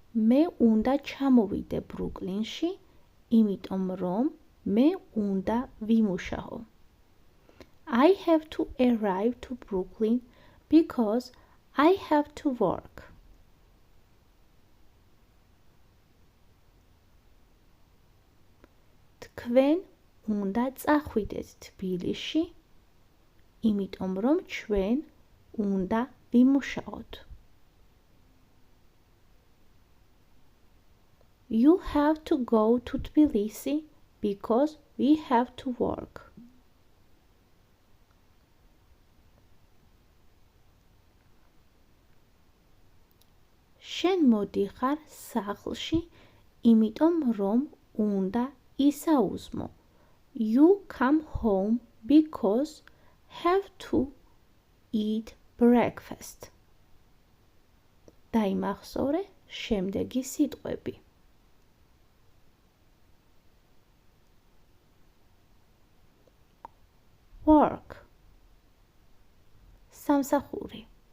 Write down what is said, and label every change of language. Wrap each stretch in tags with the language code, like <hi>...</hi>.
<ka>მე უნდა ჩამოვიდე ბრუკლინში, იმიტომ რომ მე უნდა ვიმუშაო.</ka> <en>I have to arrive to Brooklyn because I have to work.</en> <ka>თქვენ უნდა წახვიდეთ თბილისში, იმიტომ რომ ჩვენ უნდა ვიმუშაოთ.</ka> <en>You have to go to Tbilisi because we have to work.</en> <ka>შენ მოდიხარ სახლში, იმიტომ რომ უნდა ისაუზმო.</ka> <en>You come home because have to eat breakfast.</en> <ka>დაიმახსოვრე შემდეგი სიტყვები. Work სამსახური.</ka>